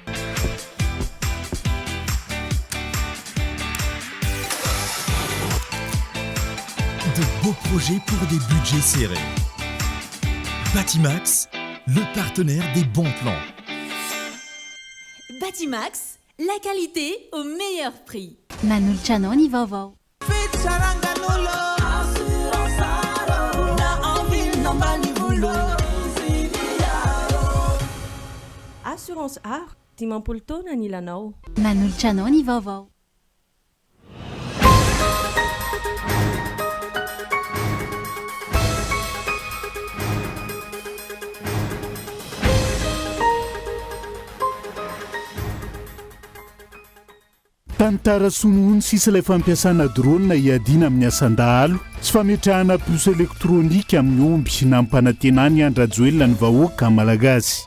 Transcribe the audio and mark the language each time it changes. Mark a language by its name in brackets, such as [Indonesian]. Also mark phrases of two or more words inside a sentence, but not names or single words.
[French] De beaux projets pour des budgets serrés. Batimax, le partenaire des bons plans. Batimax, la qualité au meilleur prix. [Malagasy] Manoltranao vaovao. Assurance Art, dimampolo taona ny ilanao. Manoltranao ny vaovao. Tantara sonono sisa ilay fampiasana drone hiadiana amin'ny asan-dahalo sy fametrahana puce elektronika amin'ny omby na mpanantenany andrajoelona ny vahoaka malagasy.